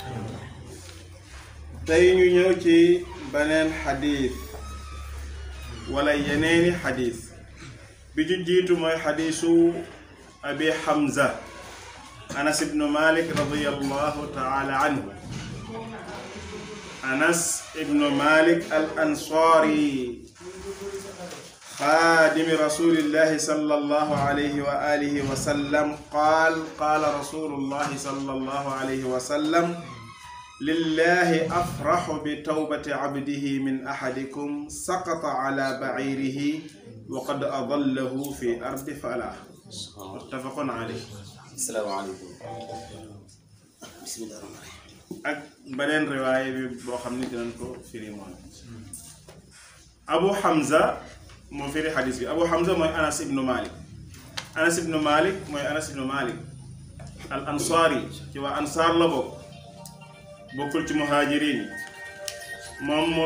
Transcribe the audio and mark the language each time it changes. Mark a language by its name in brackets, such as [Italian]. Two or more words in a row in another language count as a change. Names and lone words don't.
[Wolof] tey ñu ñëw ci beneen xadiis wala yeneeni xadiis bi ci jiitu mooy xadiisu abi Hamza Anas ibnu Malik [Arabic] رضي الله تعالى عنه. Anas ibnu Malik al Ansari خادم رسول الله صلى الله عليه وآله وسلم قال رسول الله صلى الله عليه وسلم لله أفرح بتوبة عبده من أحدكم سقط على بعيره وقد أضله في أرض فلاح متفق عليه. السلام عليكم. بسم الله الرحمن الرحيم. [Wolof] ak beneen riwaaya bi boo xam ne dinañ ko firi moom Abu Hamza moo firi xadis bi Abu Hamza mooy Anas ibnu Malik. Anas ibnu Malik mooy Anas ibnu Malik al Ansari ci waa Ansaar la bokk bokkul ci muhajirin yi moom moo